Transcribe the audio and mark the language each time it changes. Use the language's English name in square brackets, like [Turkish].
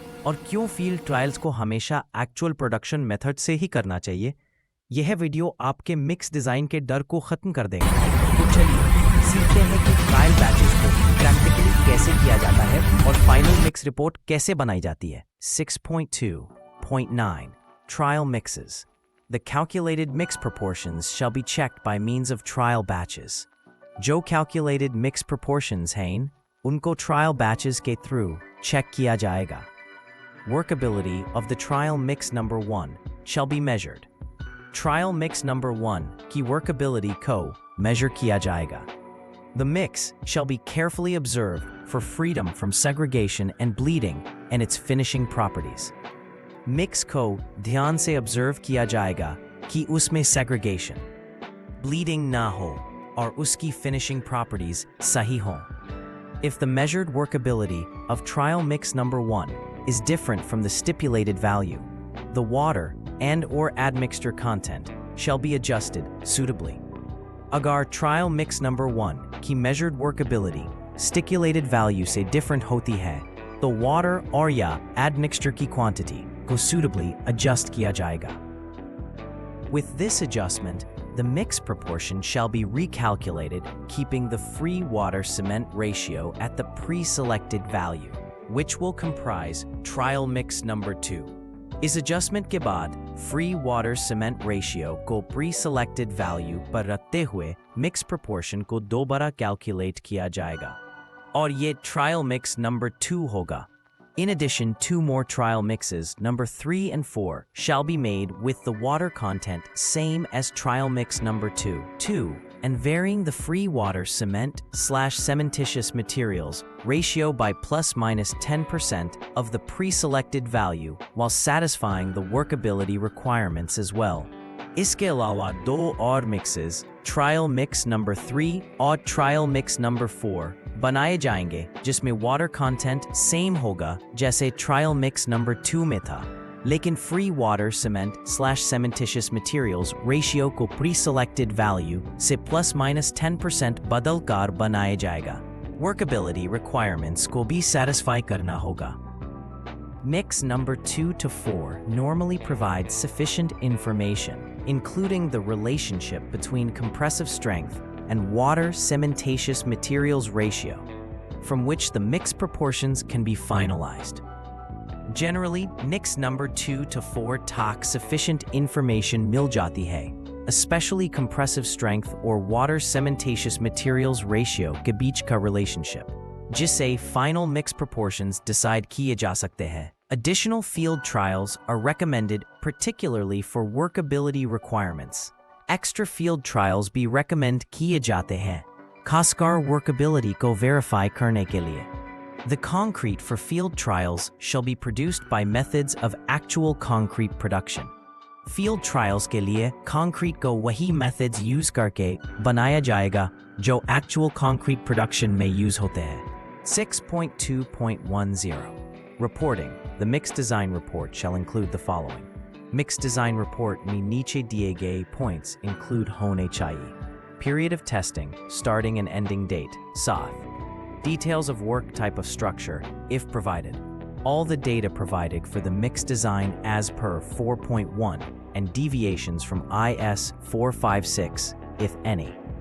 [Hindi] और क्यों field trials को हमेशा एक्चुअल प्रोडक्शन मेथड से ही करना चाहिए? यह वीडियो आपके मिक्स डिज़ाइन के डर को ख़त्म कर देगा। तो चलिए सीखते हैं कि ट्रायल बैचेस को प्रैक्टिकली कैसे किया जाता है और फाइनल मिक्स रिपोर्ट कैसे बनाई जाती है। [English] 6.2.9 Trial Mixes. The calculated mix proportions shall be checked by means of trial batches. [Hindi] जो [English] calculated mix proportions [Hindi] हैं, उनको trial batches के through check किया जाएगा। [English] Workability of the trial mix number 1 shall be measured. [Hindi] Trial mix number 1 की workability को measure किया जाएगा। [English] The mix shall be carefully observed for freedom from segregation and bleeding and its finishing properties. [Hindi] Mix को ध्यान से observe किया जाएगा कि उसमें segregation, bleeding ना हो और उसकी finishing properties सही हों. [English] If the measured workability of trial mix number 1 is different from the stipulated value, the water and/or admixture content shall be adjusted suitably. [Hindi] अगर trial mix number 1 की [English] measured workability stipulated value [Hindi] से different होती है, तो water और या admixture की quantity को suitably adjust किया जाएगा. [English] With this adjustment, the mix proportion shall be recalculated, keeping the free water cement ratio at the pre-selected value, which will comprise trial mix number 2. [Hindi] इस adjustment के बाद [English] free water cement ratio [Hindi] को pre-selected value पर रखते हुए mix proportion को दोबारा calculate किया जाएगा, और ये trial mix number 2 होगा. [English] In addition, 2 more trial mixes, number 3 and 4, shall be made with the water content same as trial mix number 2, and varying the free water cement/cementitious materials ratio by ±10% of the pre-selected value while satisfying the workability requirements as well. [Hindi] इसके अलावा 2 और mixes, trial mix number 3 और trial mix number 4, बनाए जाएंगे जिसमें water content same होगा जैसे trial mix number 2 में था, लेकिन फ्री वाटर सीमेंट/cementitious मटेरियल्स रेशियो को प्री सेलेक्टेड वैल्यू से ±10% बदल कर बनाया जाएगा। वर्कबिलिटी रिक्वायरमेंट्स को भी सेटिस्फाई करना होगा। [English] Mix number 2 to 4 normally provides sufficient information, including the relationship between compressive strength and water cementitious materials ratio, from which the mix proportions can be finalized. [Hindi] Generally, mix number 2 to 4 तक [English] sufficient information [Hindi] मिल जाती है, especially [English] compressive strength or water cementitious materials ratio [Hindi] के बीच का relationship, जिससे [English] final mix proportions [Hindi] decide किए जा सकते हैं. [English] Additional field trials are recommended particularly for workability requirements. [Hindi] Extra field trials भी recommend किए जाते हैं, खासकर workability को verify करने के लिए. [English] The concrete for field trials shall be produced by methods of actual concrete production. [Hindi] Field trials के लिए concrete को वही methods use करके बनाया जाएगा जो [English] actual concrete production [Hindi] में use होते हैं. [English] 6.2.10 Reporting. The mixed design report shall include the following. [Hindi] Mixed design report में नीचे दिए गए points include होने चाहिए. [English] Period of testing, starting and ending date, साथ. Details of work type of structure, if provided. all the data provided for the mix design as per 4.1 and deviations from IS 456, if any.